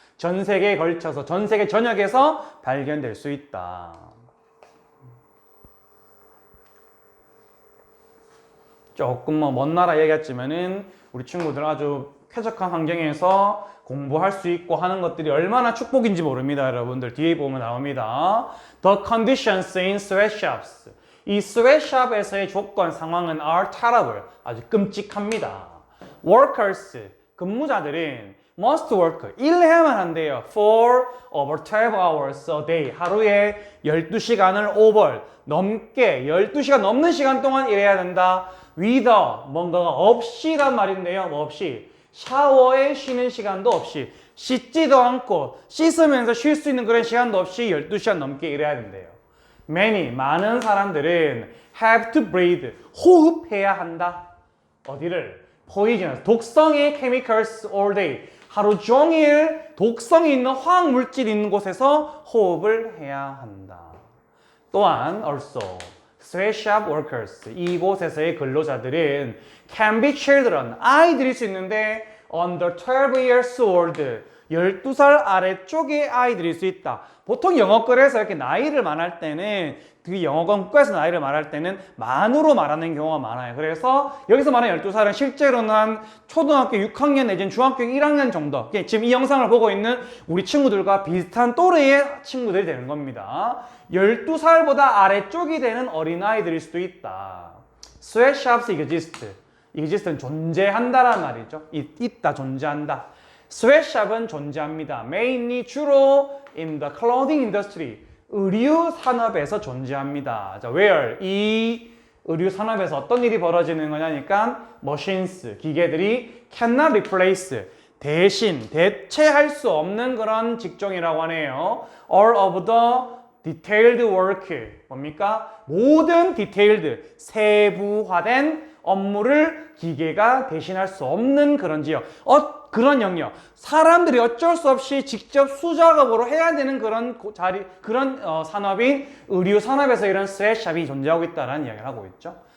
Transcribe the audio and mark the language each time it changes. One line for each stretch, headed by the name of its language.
Korean: 전 세계에 걸쳐서 전 세계 전역에서 발견될 수 있다. 조금 먼 나라 얘기했지만은 우리 친구들 아주 쾌적한 환경에서 공부할 수 있고 하는 것들이 얼마나 축복인지 모릅니다. 여러분들 뒤에 보면 나옵니다.
English: The conditions in sweatshops.
Korean: 이 sweatshop에서의 조건, 상황은
English: are terrible.
Korean: 아주 끔찍합니다.
English: Workers,
Korean: 근무자들은
English: must work,
Korean: 일해야만 한대요.
English: For over 12 hours a day.
Korean: 하루에 12시간을
English: over,
Korean: 넘게 12시간 넘는 시간 동안 일해야 된다.
English: with
Korean: 뭔가가 없이란 말인데요. 뭐 없이? 샤워에 쉬는 시간도 없이 씻지도 않고 씻으면서 쉴 수 있는 그런 시간도 없이 12시간 넘게 일해야 된대요. 많은 사람들은
English: have to breathe,
Korean: 호흡해야 한다. 어디를?
English: poisonous,
Korean: 독성의
English: chemicals all day.
Korean: 하루 종일 독성이 있는 화학물질이 있는 곳에서 호흡을 해야 한다. 또한
English: also sweatshop workers,
Korean: 이곳에서의 근로자들은
English: can be children,
Korean: 아이들일 수 있는데
English: under 12 years old,
Korean: 12살 아래쪽의 아이들일 수 있다. 보통 영어글에서 이렇게 나이를 말할 때는 그 영어권 국가에서 나이를 말할 때는 만으로 말하는 경우가 많아요. 그래서 여기서 말하는 12살은 실제로는 한 초등학교 6학년 내지는 중학교 1학년 정도, 지금 이 영상을 보고 있는 우리 친구들과 비슷한 또래의 친구들이 되는 겁니다. 12살보다 아래쪽이 되는 어린아이들일 수도 있다.
English: Sweatshops exist.
Korean: exist는 존재한다란 말이죠. 있다, 존재한다. sweatshop은 존재합니다.
English: mainly
Korean: 주로
English: in the clothing industry,
Korean: 의류 산업에서 존재합니다. 자,
English: where?
Korean: 이 의류 산업에서 어떤 일이 벌어지는 거냐니까
English: machines,
Korean: 기계들이
English: cannot replace,
Korean: 대체할 수 없는 그런 직종이라고 하네요.
English: all of the detailed work,
Korean: 뭡니까? 모든
English: detailed,
Korean: 세부화된 업무를 기계가 대신할 수 없는 그런 지역, 그런 영역, 사람들이 어쩔 수 없이 직접 수작업으로 해야 되는 그런 산업인 의류 산업에서 이런 스웨트샵이 존재하고 있다는 이야기를 하고 있죠.